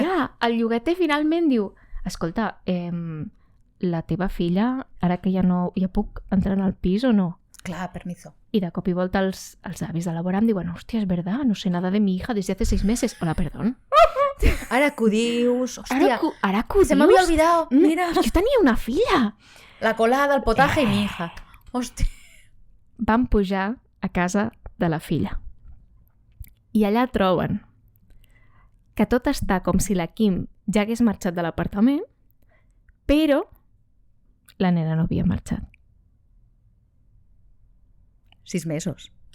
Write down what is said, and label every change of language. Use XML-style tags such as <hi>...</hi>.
<ca>Ja, el llogater finalment diu, escolta, la teva filla, ara que ja puc entrar en el pis o no? Clar, permiso. I de cop i volta els avis de l'Abraham diuen, hòstia,</ca> <es>és verdad, no sé nada de mi hija desde hace 6 meses. Hola, perdón.</es> <ca>Ara que ho dius, hòstia. Ara que ho dius. Se m'havia</ca> <es>olvidado,</es> <ca>mira. Jo tenia una filla. La colada,</ca> <es>el potaje i mi hija.</es> <ca>Hòstia. Van pujar a casa de la filla. I allà troben que tot està com si la Kim ja hagués marxat de l'apartament, però la nena no havia marxat. 6 mesos.</ca>